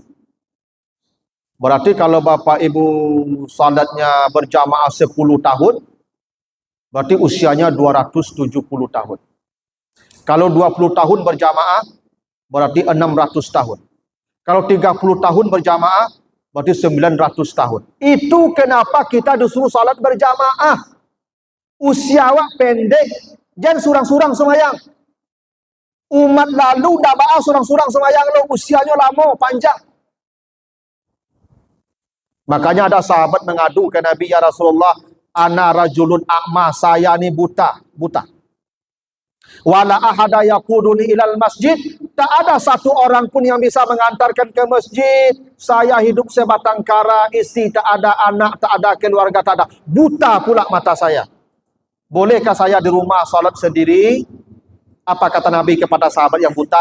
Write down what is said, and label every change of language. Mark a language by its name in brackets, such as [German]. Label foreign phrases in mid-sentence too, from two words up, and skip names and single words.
[Indonesian] Berarti kalau Bapak Ibu salatnya berjamaah 10 tahun, berarti usianya 270 tahun. Kalau 20 tahun berjamaah, berarti 600 tahun. Kalau 30 tahun berjamaah, berarti 900 tahun. Itu kenapa kita disuruh salat berjamaah. [Minangkabau] Usia awak pendek, jangan surang-surang semayang. Umat lalu dah ba'a surang-surang semayang lo, [Indonesian] usianya lama, panjang. Makanya ada sahabat mengadu ke Nabi, [Arabic] ya Rasulullah, أنا رجل أعمى, [Indonesian] saya ni buta. [Arabic] ولا أحد يقودني إلى المسجد, [Indonesian] tak ada satu orang pun yang bisa mengantarkan ke masjid. Saya hidup sebatang kara, istri tak ada, anak tak ada, keluarga tak ada. Buta pula mata saya. Bolehkah saya di rumah salat sendiri? Apa kata Nabi kepada sahabat yang buta?